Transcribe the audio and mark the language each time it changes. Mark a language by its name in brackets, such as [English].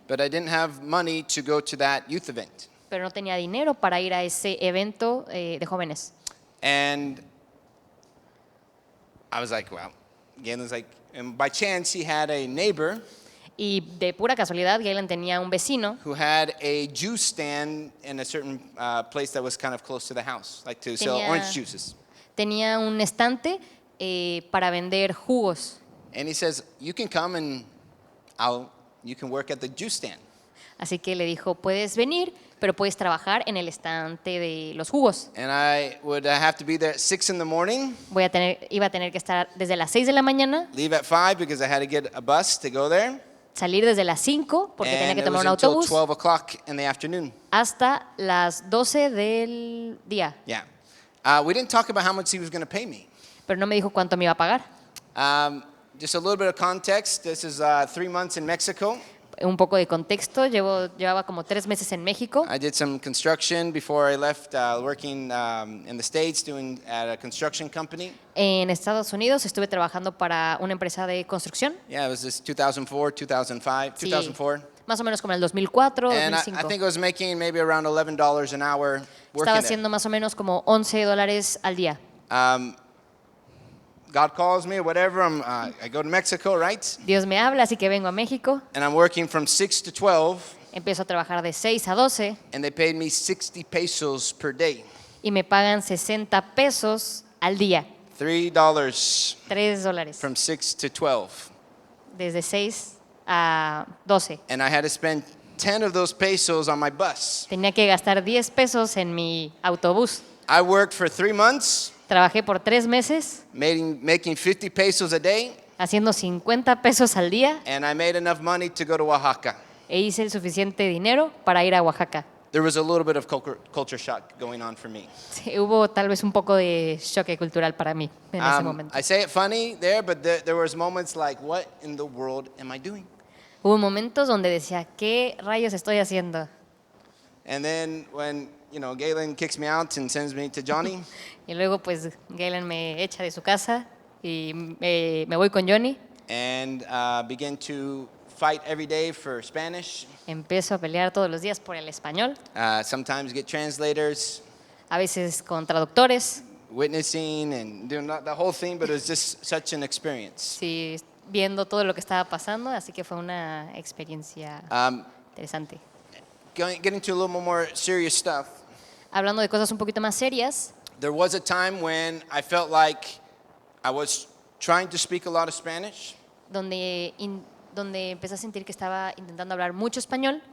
[English] but I didn't have money to go to that youth event. [Spanish] pero no tenía dinero para ir a ese evento de jóvenes. [English] And I was like, well, Galen's like, and by chance he had a neighbor [Spanish] Y de pura casualidad, Galen tenía un vecino [English] who had a juice stand in a certain place that was kind of close to the house, like to sell [Spanish] Tenía- [English] orange juices. [Spanish] tenía un estante para vender jugos. [English] And he says, you can come and you can work at the juice stand. [Spanish] Así que le dijo, puedes venir, pero puedes trabajar en el estante de los jugos. [English] And I would have to be there at 6 in the morning, [Spanish] Iba a tener que estar desde las 6 de la mañana, [English] leave at 5 because I had to get a bus to go there. [Spanish] salir desde las 5 porque tenía [English] And [Spanish] que [English] it [Spanish] tomar [English] was [Spanish] un [English] until [Spanish] autobús [English] 12 o'clock in the afternoon. [Spanish] hasta las 12 del día. [English] Yeah. We didn't talk about how much he was going to pay me. [Spanish] Pero no me dijo cuánto me iba a pagar. [English] Just a little bit of context. This is 3 months in Mexico. [Spanish] Un poco de contexto, llevaba como 3 meses en México. [English] I did some construction before I left, working in the States at a construction company. [Spanish] En Estados Unidos estuve trabajando para una empresa de construcción. [English] Yeah, it was this 2004, 2005, [Spanish] Sí, [English] 2004. [Spanish] más o menos como en el 2004, [English] And I [Spanish] 2005. [English] think I was making maybe around $11 an hour working [Spanish] Estaba [English] there. [Spanish] haciendo más o menos como $11 al día. [English] God calls me or whatever. I go to Mexico, right? [Spanish] Dios me habla, así que vengo a México. [English] And I'm working from 6 to 12, [Spanish] Empiezo a trabajar de 6 a 12 [English] and they paid me 60 pesos per day. [Spanish] y me pagan 60 pesos al día. [English] $3 [Spanish] $3 [English] from 6 to 12. [Spanish] desde 6 a 12. [English] And I had to spend 10 of those pesos on my bus. [Spanish] Tenía que gastar 10 pesos en mi autobús. [English] I worked for 3 months, [Spanish] Trabajé por 3 meses [English] making 50 pesos a day, [Spanish] haciendo 50 pesos al día [English] and I made enough money to go to Oaxaca. [Spanish] e hice el suficiente dinero para ir a Oaxaca. [English] There was a little bit of culture shock going on for me. [Spanish] Sí, hubo tal vez un poco de choque cultural para mí en ese momento. [English] I say it funny there, but there was moments like, what in the world am I doing? [Spanish] Hubo momentos donde decía, ¿qué rayos estoy haciendo? [English] And then when, Galen kicks me out and sends me to Johnny, [Spanish] Y luego pues Galen me echa de su casa y me voy con Johnny. [English] and begin to fight every day for Spanish. [Spanish] Empiezo a pelear todos los días por el español, [English] Sometimes get translators, [Spanish] a veces con traductores, [English] witnessing and doing the whole thing, but it was just such an experience. [Spanish] sí, viendo todo lo que estaba pasando, así que fue una experiencia interesante. [English] Getting to a little more serious stuff, [Spanish] Hablando de cosas un poquito más serias, [English] there was a time when I felt like I was trying to speak a lot of Spanish, [Spanish] donde empecé a sentir que estaba intentando hablar mucho español,